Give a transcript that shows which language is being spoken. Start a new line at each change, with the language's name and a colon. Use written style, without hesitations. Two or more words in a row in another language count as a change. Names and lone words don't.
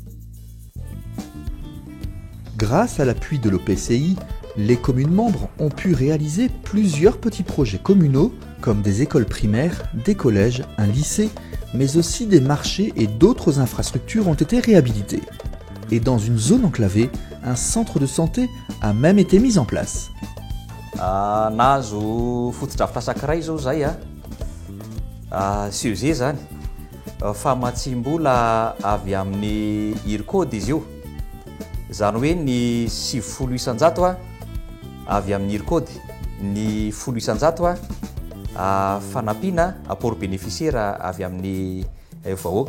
French: Grâce à l'appui de l'OPCI, les communes membres ont pu réaliser plusieurs petits projets communaux comme des écoles primaires, des collèges, un lycée, mais aussi des marchés et d'autres infrastructures ont été réhabilitées. Et dans une zone enclavée, un centre de santé a même été mis en place.
Malagasy: Nahazo fotodrafitra anankiray zao zay sy ze zany famatsim-bola avy amin'ny IRCOD izy io. Zany hoe ny 700 isan-jato avy amin'ny IRCOD, ny 10 isan-jato fanampiana
French: apport bénéficiaire
Malagasy: avy amin'ny vahoaka.